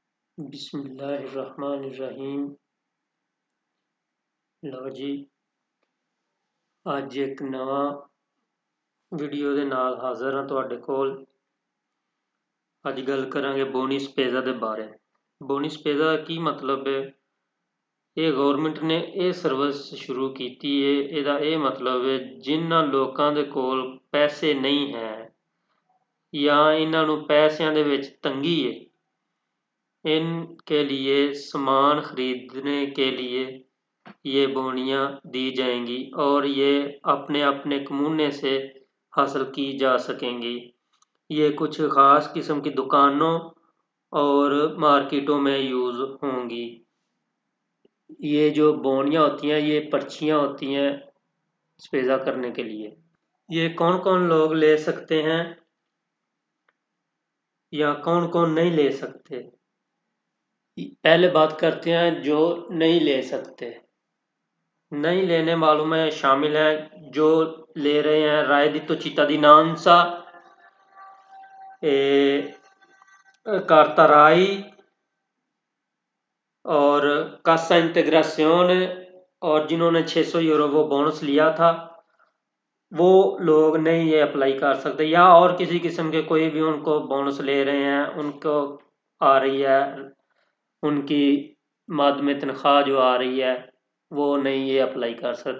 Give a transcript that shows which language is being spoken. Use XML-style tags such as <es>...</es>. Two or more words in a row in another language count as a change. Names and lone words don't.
<ar>بسم اللہ الرحمن الرحیم۔</ar> <pa>ਲਓ ਜੀ, ਅੱਜ ਇੱਕ ਨਵਾਂ ਵੀਡੀਓ ਦੇ ਨਾਲ ਹਾਜ਼ਰ ਹਾਂ ਤੁਹਾਡੇ ਕੋਲ। ਅੱਜ ਗੱਲ ਕਰਾਂਗੇ ਬੋਨੀ ਸਪੇਜ਼ਾ ਦੇ ਬਾਰੇ। ਬੋਨੀ ਸਪੇਜ਼ਾ ਦਾ ਕੀ ਮਤਲਬ ਹੈ? ਇਹ ਗਵਰਨਮੈਂਟ ਨੇ ਇਹ ਸਰਵਿਸ ਸ਼ੁਰੂ ਕੀਤੀ ਹੈ। ਇਹਦਾ ਇਹ ਮਤਲਬ ਹੈ ਜਿਨ੍ਹਾਂ ਲੋਕਾਂ ਦੇ ਕੋਲ ਪੈਸੇ ਨਹੀਂ ਹੈ ਜਾਂ ਇਹਨਾਂ ਨੂੰ ਪੈਸਿਆਂ ਦੇ ਵਿੱਚ ਤੰਗੀ ਹੈ,</pa> <ur>ان کے لیے سامان خریدنے کے لیے یہ بونیاں دی جائیں گی اور یہ اپنے اپنے کمونے سے حاصل کی جا سکیں گی. یہ کچھ خاص قسم کی دکانوں اور مارکیٹوں میں یوز ہوں گی. یہ جو بونیاں ہوتی ہیں یہ پرچیاں ہوتی ہیں سپیزا کرنے کے لیے. یہ کون کون لوگ لے سکتے ہیں یا کون کون نہیں لے سکتے? پہلے بات کرتے ہیں جو نہیں لے سکتے. نہیں لینے والوں میں شامل ہیں جو لے رہے ہیں reddito cittadinanza, carta RAI और Cassa Integrazione, اور جنہوں نے 600 یورو وہ بونس لیا تھا وہ لوگ نہیں یہ اپلائی کر سکتے، یا اور کسی قسم کے کوئی بھی ان کو بونس لے رہے ہیں، ان کو آ رہی ہے ان کی مد میں تنخواہ جو آ رہی ہے وہ نہیں یہ اپلائی کر سکتے.</ur>